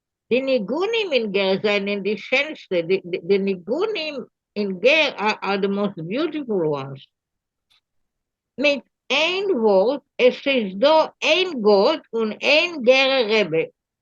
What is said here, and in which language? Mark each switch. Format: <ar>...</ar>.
<yi>Die Nigunim in Ger sind die schönste.</yi> <en>The Nigunim in Ger are the most beautiful ones.</en> <yi>Mit ein Wort, es ist da ein Gott und ein Gerer Rebbe.</yi>